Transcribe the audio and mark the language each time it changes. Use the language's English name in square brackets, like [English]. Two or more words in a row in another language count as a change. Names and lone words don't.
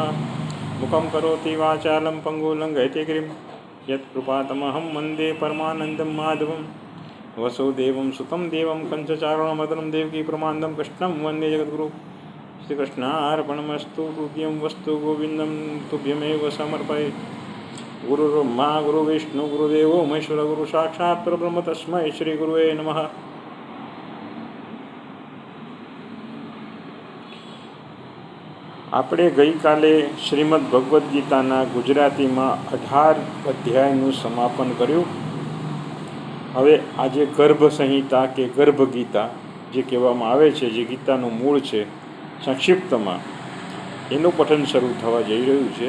[Sanskrit] मुखं करोति वाचालं पंगुलं गयते यत्कृपातमहं वन्दे परमानन्दं माधवं वसुदेवं सुतं देवं कंसचारणमदनं देवकी प्रमान्दं कृष्णं वन्दे जगद्गुरुं। श्रीकृष्णार्पणमस्तु। तुभ्यं वस्तु गोविन्दं तुभ्यमेव समर्पये। गुरुर्ब्रह्मा गुरुर्विष्णु गुरुदेवो महेश्वर गुरु साक्षात् परब्रह्म तस्मै श्री गुरुवे नमः। [Gujarati] આપણે ગઈકાલે શ્રીમદ ભગવદ્ ગીતાના ગુજરાતીમાં 18 અધ્યાયનું સમાપન કર્યું. હવે આજે ગર્ભ સંહિતા કે ગર્ભ ગીતા જે કહેવામાં આવે છે, જે ગીતાનું મૂળ છે, સંક્ષિપ્તમાં એનું પઠન શરૂ થવા જઈ રહ્યું છે.